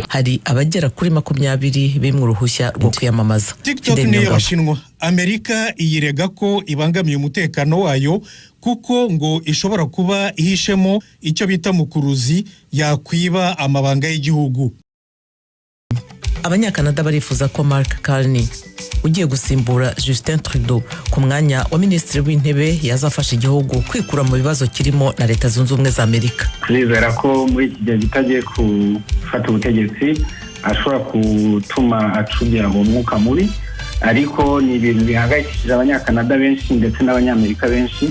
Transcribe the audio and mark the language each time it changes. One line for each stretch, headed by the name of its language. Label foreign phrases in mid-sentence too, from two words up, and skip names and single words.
Kinyarwanda: Hari abagera kuri 20 bimwe uruhushya rwo kwiyamamaza. TikTok ni y'Abashinwa. Amerika iyirega ko ibangamiye umutekano wayo kuko ngo ishobora kuba ihishemo icyo bita mukuruzi yakwiba amabanga y'igihugu. Abanyakanada barifuza ko Mark Carney ugiye gusimbura Justin Trudeau ku mwanya wa minisitiri w'intebe yazafasha igihugu kwikura mu bibazo kirimo na Leta Zunze Ubumwe za Amerika. Turizera ko muri iki gihe gitagiye gufata ubutegetsi ashobora gutuma acubya umwuka mubi, ariko ni ibintu bihangayikishije abanyakanada benshi ndetse n'abanyamerika benshi.